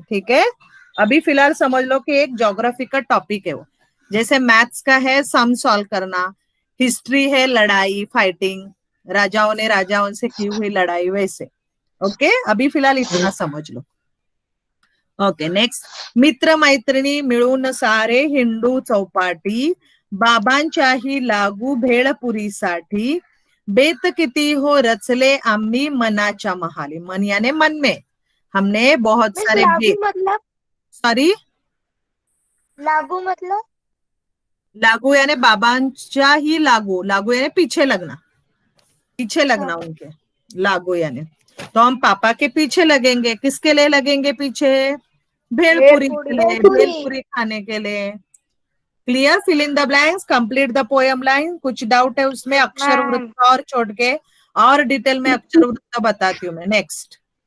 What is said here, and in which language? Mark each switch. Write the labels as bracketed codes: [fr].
[hi] ठीक है, अभी फिलहाल समझ लो कि एक ज्योग्राफी का टॉपिक है वो. जैसे मैथ्स का है सम सॉल्व करना, हिस्ट्री है लड़ाई, फाइटिंग, राजाओं ने राजाओं से की हुई लड़ाई, वैसे. ओके, अभी फिलहाल इतना समझ लो. [mr] ओके, नेक्स्ट, मित्र मैत्रिणी मिळून सारे हिंडू चौपाटी, बाबांच्याही लागू भेळपुरीसाठी, बेत किती हो रचले आम्ही मनाच्या महाली. [hi] मन यानी मन में हमने बहुत सारे बेत. मतलब? सॉरी, लागू मतलब? लागू यानी बाबांच्या ही लागू, लागू यानी पीछे लगना, पीछे लगना उनके. लागू यानी तो हम पापा के पीछे लगेंगे. किसके लिए लगेंगे पीछे? भेलपुरी के लिए, भेलपुरी खाने के लिए. Clear? Fill in the blanks, complete the poem line. कुछ डाउट है उसमें? अक्षर वृत्त और छोड़ के और डिटेल में अक्षर वृत्त बताती हूँ मैं. नेक्स्ट,